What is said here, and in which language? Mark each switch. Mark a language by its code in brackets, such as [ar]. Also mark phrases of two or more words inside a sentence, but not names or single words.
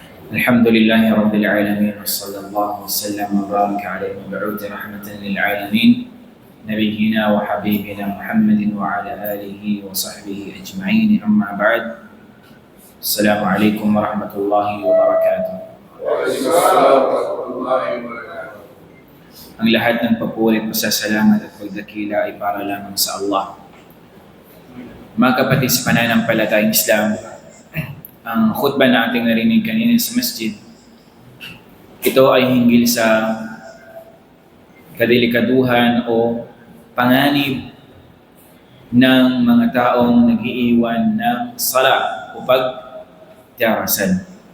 [ar] الحمد لله رب العالمين وصلى الله وسلم وبارك على المبعوث رحمة للعالمين نبينا وحبيبنا محمد وعلى آله وصحبه أجمعين أما بعد السلام عليكم ورحمة الله وبركاته. [tl] Ang lahat ng papuri, pasasalamat at pagdakila ay para lamang sa Allah. Mga kapatid sa pananampalatayang Islam, ang khutbah na ating narinig kanina sa masjid, ito ay hinggil sa kadelikaduhan o panganib ng mga taong nag-iiwan ng sala o pagdarasan.